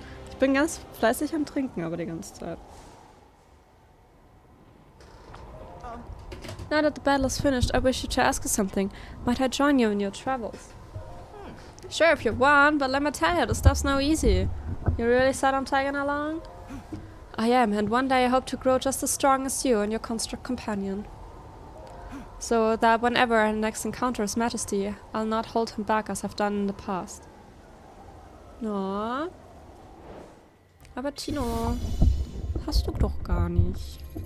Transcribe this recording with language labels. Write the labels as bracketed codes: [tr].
[de] Ich bin ganz fleißig am Trinken, aber die ganze Zeit. [en] Now that the battle is finished, I wish you to ask you something. Might I join you in your travels? Sure, if you want, but let me tell you, the stuff's no easy. You really set on tagging along? I am, and one day I hope to grow just as strong as you and your construct companion. So that whenever I next encounter His Majesty, I'll not hold him back as I've done in the past. No. [de] Aber Tino, hast du doch gar nicht.